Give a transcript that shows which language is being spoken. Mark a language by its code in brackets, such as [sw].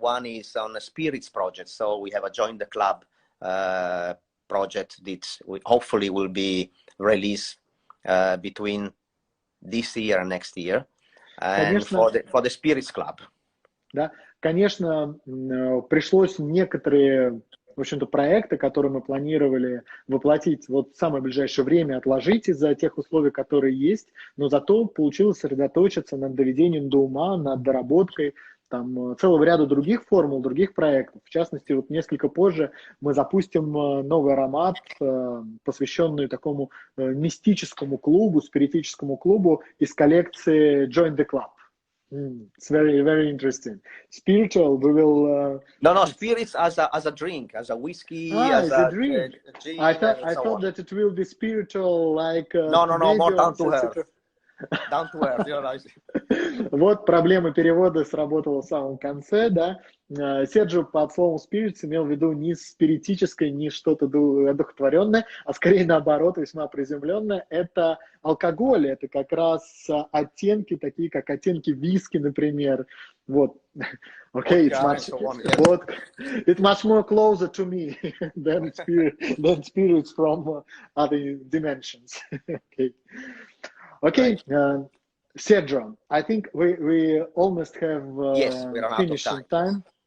[en] One is on a spirits project. So we have a Join the Club project that hopefully will be released between this year and next year. And [ru] Конечно, [en] for the Spirits Club. [ru] Да, конечно, пришлось некоторые, в общем-то, проекты, которые мы планировали воплотить вот в самое ближайшее время, отложить из-за тех условий, которые есть, но зато получилось сосредоточиться над доведением до ума, над доработкой там целого ряда других формул, других проектов. В частности, вот несколько позже мы запустим новый аромат, посвященный такому мистическому клубу, спиритическому клубу из коллекции Join the Club. [en] It's very, very interesting. Spiritual, we will... No, spirits as a drink, as a whiskey, as a drink. Gin, I thought that it will be spiritual, like... No, more down to earth. Down to earth, you know. [ru] Вот проблема перевода сработала в самом конце, да. Серджо под словом spirits имел в виду не спиритическое, не что-то одухотворенное, а скорее наоборот, весьма приземленное. Это алкоголь, это как раз оттенки, такие как оттенки виски, например. Вот. [en] Okay, it's much more closer to me than spirits from other dimensions. Okay, Sergio, I think we almost have finished time.